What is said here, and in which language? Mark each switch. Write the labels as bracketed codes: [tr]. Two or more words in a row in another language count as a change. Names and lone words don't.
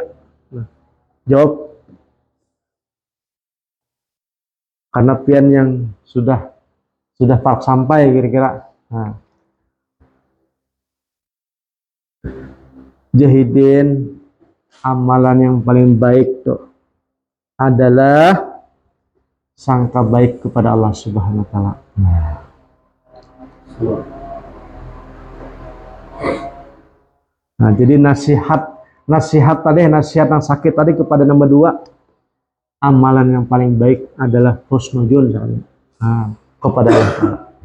[bjn] Nah, jawab karena pian yang sudah sampai kira-kira. [id] Nah, jahidin amalan yang paling baik tuh adalah sangka baik kepada Allah Subhanahu wa taala. Nah, jadi nasihat yang sakit tadi kepada nomor 2, amalan yang paling baik adalah husnuzon kepada Allah Ta'ala.